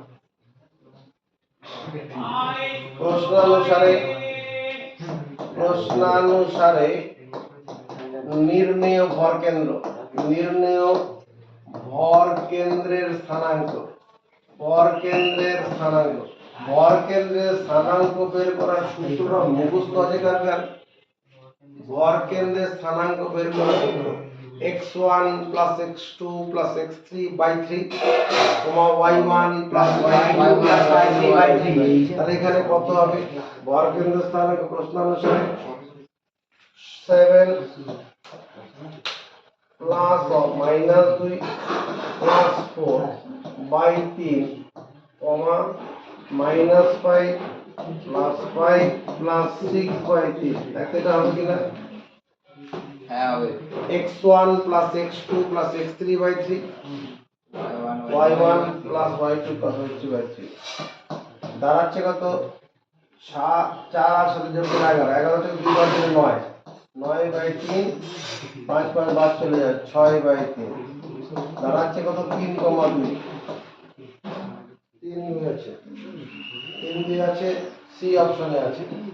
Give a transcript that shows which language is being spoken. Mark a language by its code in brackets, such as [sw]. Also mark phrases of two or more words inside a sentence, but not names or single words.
[bn] প্রশ্নানুসারে নির্ণেয় ভর কেন্দ্র, নির্ণেয় ভর কেন্দ্রের স্থানাঙ্ক, ভর কেন্দ্রের স্থানাঙ্ক। ভর কেন্দ্রের স্থানাঙ্ক বের করার সূত্রটা মুখস্থ আছে কার কার? ভর কেন্দ্রের স্থানাঙ্ক বের করার সূত্র [en] x1 plus x2 plus x3 by 3, y1 plus y2 plus y3 by 3। [bn] তাহলে এখানে কত হবে? ভর কেন্দ্রের স্থানাঙ্ক প্রশ্নানুসারে [en] 7 plus or minus 2 plus 4 by 3, minus 5 plus 5 plus 6 by 3। [bn] এটা হবে কিনা? হ্যাঁ হবে। [en] x1 plus x2 plus x3 by 3, y1 plus y2 plus y3 by 3। [bn] দাঁড়াচ্ছে কত? 4 আর 7 যোগ করে 11, 11 থেকে 2 বার দিলে 9, 9 বাই 3, 5 5 বাদ চলে যায়, 6 বাই 3। দাঁড়াচ্ছে কত? 3,2। 3 2 আছে, 3 2 আছে, সি অপশনে আছে।